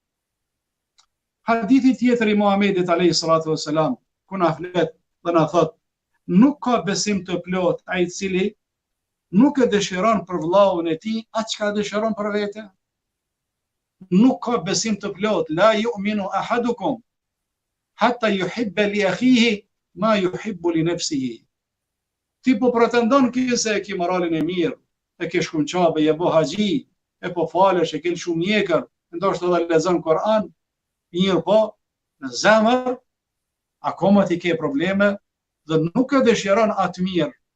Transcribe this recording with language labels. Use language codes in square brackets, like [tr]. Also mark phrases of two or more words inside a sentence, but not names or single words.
[sq] Hadithi tjetër i Muhamedit [ar] عليه الصلاة والسلام, [sq] ku na flet dhe na thot, nuk ka besim të plot ai i cili nuk e dëshiron për vllahun e tij atë çka dëshiron për vete. Nuk ka besim të plot. [ar] لا يؤمن أحدكم حتى يحب لأخيه ما يحب لنفسه. [sq] Ti po pretendon ki se e ki moralin e mirë, e ke shkum qabe, e bo haxhi, e po falesh, e ke shumë mjekër, ndoshta edhe lexon Kur'an, mirë po, në zemër akoma ti ke probleme dhe nuk e dëshiron atë mirë.